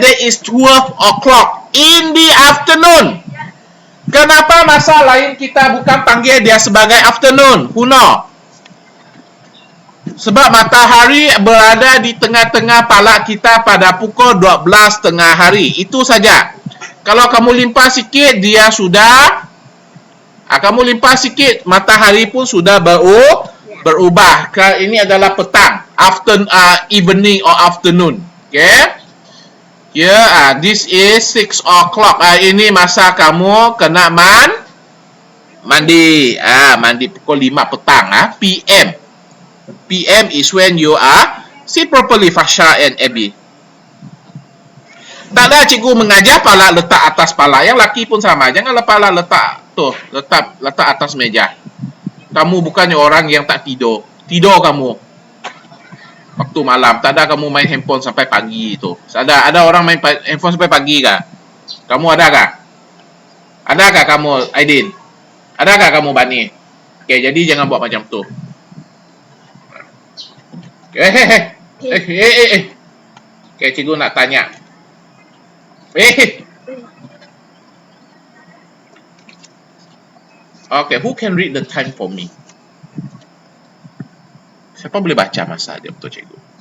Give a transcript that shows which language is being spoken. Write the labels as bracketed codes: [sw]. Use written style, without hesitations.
[en] That is 12 o'clock in the afternoon. [ms] Kenapa masa lain kita bukan panggil dia sebagai afternoon? [en] Who know? [ms] Sebab matahari berada di tengah-tengah palak kita pada pukul 12 tengah hari. Itu saja. Kalau kamu limpah sikit, dia sudah... kamu limpah sikit, matahari pun sudah berubah. Ini adalah petang. [en] Evening or afternoon. Okay? This is 6 o'clock. [ms] Ini masa kamu kena mandi. Mandi pukul 5 petang. PM. [en] PM is when you are see properly, Fasha and Abby. [ms] Tak ada cikgu mengajar pala letak atas pala. Yang laki pun sama. Janganlah pala letak tu, letak atas meja. Kamu bukannya orang yang tak tidur. Tidur kamu. Waktu malam, tak ada kamu main handphone sampai pagi tu. Ada orang main handphone sampai pagi kah? Kamu ada kah? Adakah kamu, Aidin? Adakah kamu, Bani? Okay, jadi jangan buat macam tu. Okay, cikgu nak tanya. [en] Okay, who can read the time for me? [ms] Siapa boleh baca masa dia untuk cikgu?